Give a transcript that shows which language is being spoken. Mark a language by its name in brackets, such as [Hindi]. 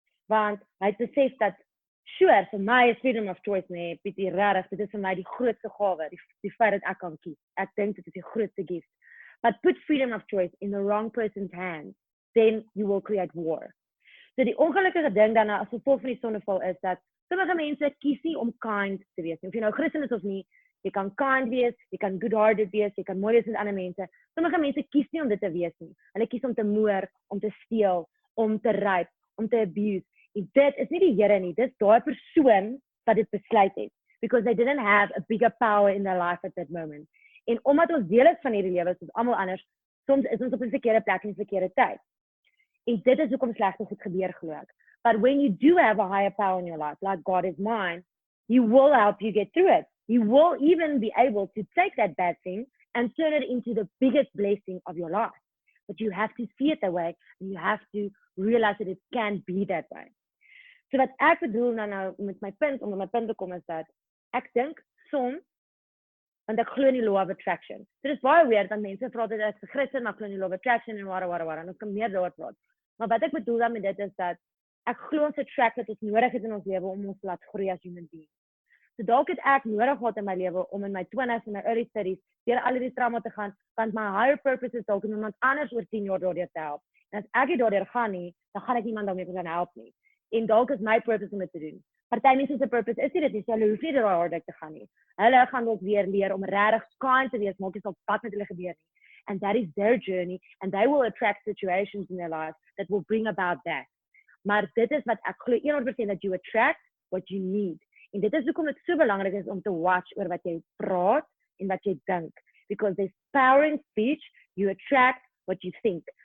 [Afrikaans] Want hy het besef dat, sure, vir my is freedom of choice nie, Pietie, regtig, dit is vir my die grootste gawe, die feit dat ek kan kies. Ek dink dit is die grootste gift. [English] But put freedom of choice in the wrong person's hands, then you will create war. [Afrikaans] So die ongelukkige ding dan as gevolg van die sondeval is dat sommige mense kies nie om kind te wees nie. Of jy nou Christen is of nie, jy kan kind wees, jy kan good-hearted wees, jy kan mooi wees met ander mense. Sommige mense kies nie om dit te wees nie. Hulle kies om te moord, om te steel, om te rape, om te abuse. En dit is nie die Here nie, dit is daai persoon wat dit besluit het. [English] Because they didn't have a bigger power in their life at that moment. [Afrikaans] En omdat ons deel is van hierdie lewe, soos almal anders, soms is ons op 'n verkeerde plek in 'n verkeerde tyd. En dit is hoekom slegte goed gebeur, glo ek. [English] But when you do have a higher power in your life, like God is mine, He will help you get through it. He will even be able to take that bad thing and turn it into the biggest blessing of your life. But you have to see it that way, and you have to realize that it can be that way. [Afrikaans] So wat ek bedoel nou met my punt, om met my punt te kom, is dat ek dink soms, want ek glo in die law of attraction. So dit is baie weird, want mense vra dat ek is 'n Christen, maar ek glo in die law of attraction en wara, en ons kan meer daaroor praat. Maar wat ek bedoel dan met dit is dat ek glo ons attract wat ons nodig het in ons lewe om ons te laat groei as human beings. So dalk het ek nodig gehad in my lewe om in my 20s en my early 30s deur al die trauma te gaan, want my higher purpose is dalk om iemand anders oor 10 jaar daardeur te help. En as ek nie daardeur gaan nie, dan gaan ek niemand daarmee kan help nie. En dalk is my purpose om dit te doen. Party mense se purpose is dit nie, so hulle hoef nie daai harde te gaan nie. Hulle gaan dalk weer leer om regtig kind te wees, maak nie saak wat met hulle gebeur nie. [English] And that is their journey, and they will attract situations in their life that will bring about that. [Afrikaans] Maar dit is wat ek glo 100% dat you attract what you need. En dit is hoekom dit so belangrik is om te watch oor wat jy praat en wat jy dink. [English] Because there's power in speech, you attract what you think.